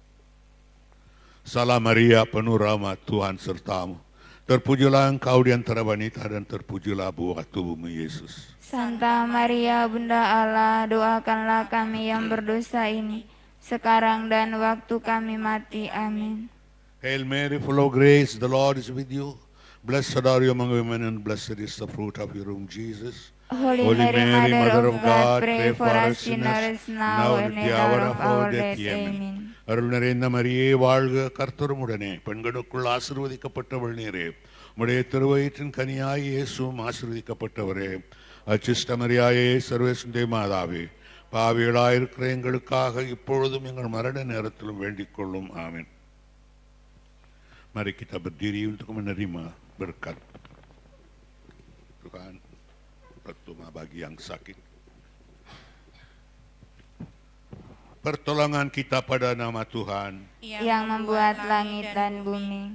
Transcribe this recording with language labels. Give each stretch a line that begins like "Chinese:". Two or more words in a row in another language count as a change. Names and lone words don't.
Indonesian: Salam Maria, penuh rahmat, Tuhan sertamu. Terpujilah Engkau di antara wanita dan terpujilah buah tubuh-Mu Yesus. Santa Maria, Bunda Allah, doakanlah kami yang berdosa ini, sekarang dan waktu kami mati. Amin.
English: Hail Mary, full of grace, the Lord is with you. Blessed are you among women, and blessed is the fruit of your womb, Jesus. Holy Mary, Mother of God, pray for us sinners, now and at the hour of our death. Amen.
Tamil: அருள் நிறைந்த மரியே வாழ்க, கர்த்தருமுடனே, பெண்களுக்குள் ஆசீர்வதிக்கப்பட்டவள் நீரே. உம்முடைய திருவயிற்றின் கனியாய் இயேசுவும் ஆசீர்வதிக்கப்பட்டவரே. அச்சிஷ்ட மரியாயே, சர்வேசுடைய மாதாவே, பாவிகளாயிருக்கிற எங்களுக்காக இப்பொழுதும் எங்கள் மரண நேரத்திலும் வேண்டிக் கொள்ளும்.
Indonesian: Amin. Mari kita berdiri untuk menerima berkat Tuhan. Pertama bagi yang sakit, pertolongan kita pada nama Tuhan yang membuat langit dan bumi.